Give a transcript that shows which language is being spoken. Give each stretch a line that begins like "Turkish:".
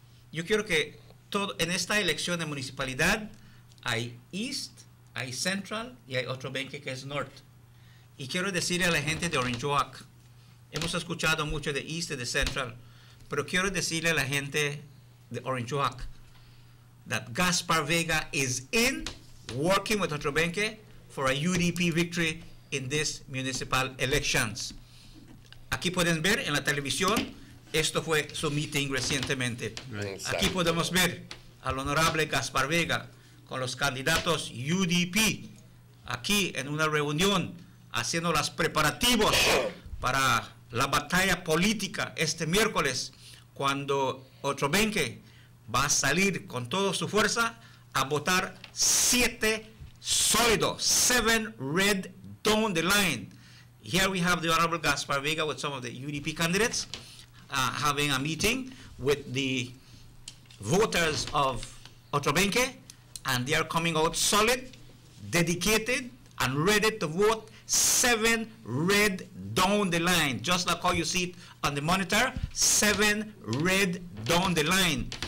Spanish: Yo quiero que en esta elección de municipalidad hay East, hay Central y hay otro 20 que es North. Y quiero decirle a la gente de Orange Walk, hemos escuchado mucho de East y de Central, pero quiero decirle a la gente de Orange Walk,
English: that Gaspar Vega is in, working with Otrobenque for a UDP victory in these municipal elections.
Spanish: Aquí pueden ver en la televisión, esto fue su meeting recientemente. Aquí podemos ver al honorable Gaspar Vega con los candidatos UDP, aquí en una reunión, haciendo los preparativos para la batalla política este miércoles, cuando Otrobenque va a salir con toda su fuerza a votar 7 sólidos,
English: 7 red down the line. Here we have the Honorable Gaspar Vega with some of the UDP candidates having a meeting with the voters of Otrobenque, and they are coming out solid, dedicated, and ready to vote 7 red down the line, just like how you see it on the monitor, 7 red down the line.